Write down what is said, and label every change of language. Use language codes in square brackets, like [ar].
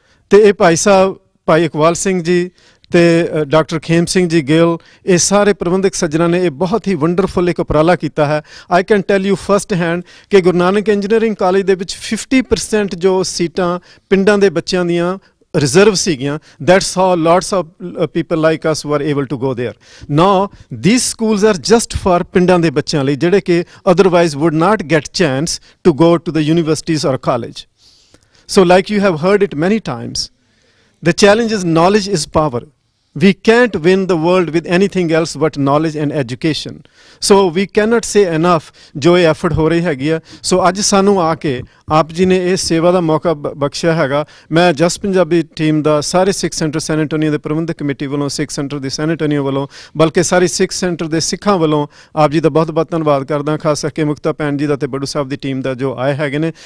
[pa] ਤੇ ਇਹ ਭਾਈ ਸਾਹਿਬ, ਭਾਈ ਇਕਬਾਲ ਸਿੰਘ ਜੀ ਤੇ ਡਾਕਟਰ ਖੇਮ ਸਿੰਘ ਜੀ ਗਿੱਲ, ਇਹ ਸਾਰੇ ਪ੍ਰਬੰਧਕ ਸੱਜਣਾ ਨੇ ਇਹ ਬਹੁਤ ਹੀ ਵੰਡਰਫੁਲ ਇੱਕ ਉਪਰਾਲਾ ਕੀਤਾ ਹੈ। [en] I can tell you first hand [pa] ਕਿ ਗੁਰੂ ਨਾਨਕ ਇੰਜੀਨੀਅਰਿੰਗ ਕਾਲਜ ਦੇ ਵਿੱਚ 50% ਜੋ ਸੀਟਾਂ ਪਿੰਡਾਂ ਦੇ ਬੱਚਿਆਂ ਦੀਆਂ [en] reserve ਸੀਗੀਆਂ, that's how lots of people like us were able to go there. Now these schools are just for [pa] ਪਿੰਡਾਂ ਦੇ ਬੱਚਿਆਂ ਲਈ ਜਿਹੜੇ ਕਿ [en] otherwise would not get chance to go to the universities or college. So like you have heard it many times, the challenge is knowledge is power. We can't win the world with anything else but knowledge and education. So we cannot say enough [pa] ਜੋ ਇਹ effort ਹੋ ਰਹੀ ਹੈਗੀ ਆ। ਸੋ ਅੱਜ ਸਾਨੂੰ ਆ ਕੇ ਆਪ ਜੀ ਨੇ ਇਹ ਸੇਵਾ ਦਾ ਮੌਕਾ ਬਖਸ਼ਿਆ ਹੈਗਾ। ਮੈਂ ਜਸ ਪੰਜਾਬੀ ਟੀਮ ਦਾ ਸਾਰੇ ਸਿੱਖ ਸੈਂਟਰ ਸੈਨ ਐਂਟੋਨੀਓ ਦੇ ਪ੍ਰਬੰਧਕ ਕਮੇਟੀ ਵੱਲੋਂ, ਸਿੱਖ ਸੈਂਟਰ ਦੇ ਸੈਨ ਐਂਟੋਨੀਓ ਵੱਲੋਂ, ਬਲਕਿ ਸਾਰੀ ਸਿੱਖ ਸੈਂਟਰ ਦੇ ਸਿੱਖਾਂ ਵੱਲੋਂ ਆਪ ਜੀ ਦਾ ਬਹੁਤ ਬਹੁਤ ਧੰਨਵਾਦ ਕਰਦਾ, ਖਾਸ ਕਰਕੇ ਮੁਕਤਾ ਭੈਣ ਜੀ ਦਾ ਤੇ ਬੜੂ ਸਾਹਿਬ ਦੀ ਟੀਮ ਦਾ ਜੋ ਆਏ ਹੈਗੇ ਨੇ।